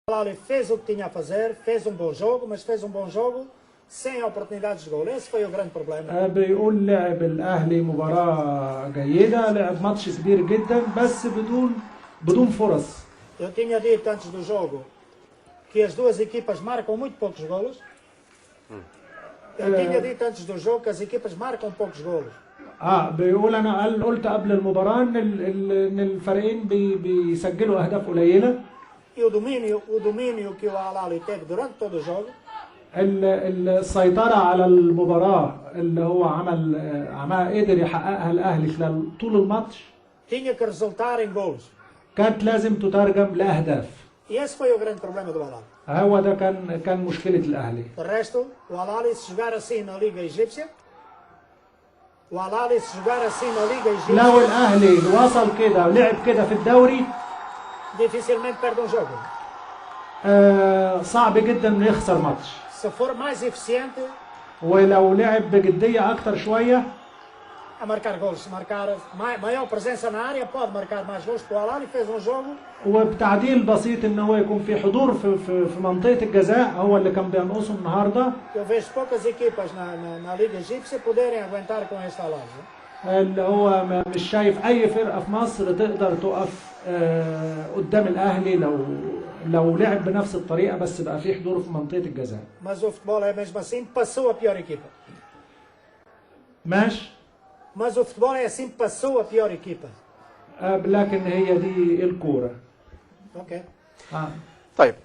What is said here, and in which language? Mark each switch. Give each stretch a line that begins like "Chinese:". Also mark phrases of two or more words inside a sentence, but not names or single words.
Portuguese: Al-Ahly fez o que tinha a fazer, fez bom jogo, mas fez bom jogo sem oportunidades de gol. Esse foi o grande problema.
Arabic: بيقول لعب الأهلي مباراة جيدة، لعب ماتش كبير جدا بس بدون فرص.
Portuguese: Eu tinha dito antes do jogo que as duas equipas marcam muito poucos golos. Eu tinha dito antes do jogo que as equipas marcam poucos golos.
Arabic: بيقول أنا قلت قبل المباراة إن الفريقين بيسجلوا أهداف قليلة.
Portuguese: E o domínio que o Al-Ahly teve durante todo o jogo.
Arabic: السيطرة على المباراة اللي هو قدر يحققها الأهلي خلال طول الماتش
Portuguese: Tinha que resultar em golos.
Arabic: كانت لازم تترجم لأهداف.
Portuguese: E esse foi o grande problema do Al-Ahly.
Arabic: هو ده كان مشكلة الأهلي.
Portuguese: De resto, o Al-Ahly se jogar assim na Liga Egípcia, o Al-Ahly se jogar assim na Liga Egípcia,
Arabic: لو الأهلي وصل كده ولعب كده في الدوري
Portuguese: dificilmente perde um jogo.
Arabic: صعب جدا انه يخسر ماتش.
Portuguese: Se for mais eficiente,
Arabic: ولو لعب بجدية أكتر شوية
Portuguese: a marcar gols, se marcar maior presença na área, pode marcar mais gols, porque o Al-Ahly fez um jogo.
Arabic: وبتعديل بسيط ان هو يكون في حضور في منطقة الجزاء هو اللي كان بينقصه النهارده.
Portuguese: Eu vejo poucas equipas na Liga Egípcia poderem aguentar com este Al-Ahly.
Arabic: اللي هو مش شايف أي فرقة في مصر تقدر تقف قدام الأهلي لو لعب بنفس الطريقة بس بقى في حضور في منطقة الجزاء.
Portuguese: Mas o futebol é mesmo assim, passou a pior equipa.
Arabic: ماشي.
Portuguese: Mas o futebol é assim, passou a pior equipa.
Arabic: لكن هي دي الكورة.
Portuguese: Ok.
Arabic: طيب